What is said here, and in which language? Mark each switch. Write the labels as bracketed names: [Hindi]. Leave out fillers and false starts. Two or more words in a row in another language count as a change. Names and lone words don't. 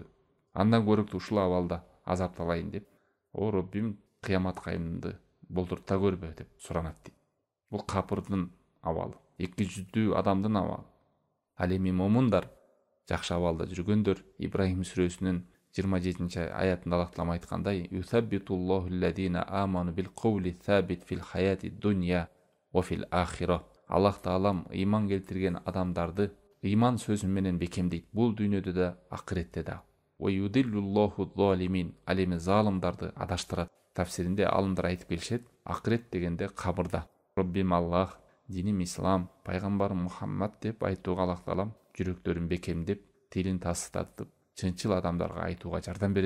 [Kyrgyz] Андан көрөктү ушул абалда азапталайын деп, о Роббим, кыямат кайымды болдурта көрбө деп суранат дейт. Бул капырдын абалы, эки жүздүү адамдын абалы. Ал эми момундар, жакшы абалда жүргөндөр, Ибрахим сүрөсүнүн 27 аятында Аллах Таала айткандай: [Arabic] "يثبت الله الذين آمنوا بالقول الثابت في الحياة الدنيا وفي الآخرة." [Kyrgyz] Аллах Таалам ыйман келтирген адамдарды ыйман сөзү менен бекемдейт. Бул дүйнөдө да, акыретте да. [Arabic] ويضل الله الظالمين. [Kyrgyz] Ал эми залымдарды адаштырат. Тафсиринде алымдар айтып келишет: акырет дегенде кабырда. Роббим Аллах, диним ислам, пайгамбарым Мухаммад деп айтууга Аллах Таалам жүрөктөрүн бекемдеп, тилин тасытатып, чынчыл адамдарга айтууга жардам берет.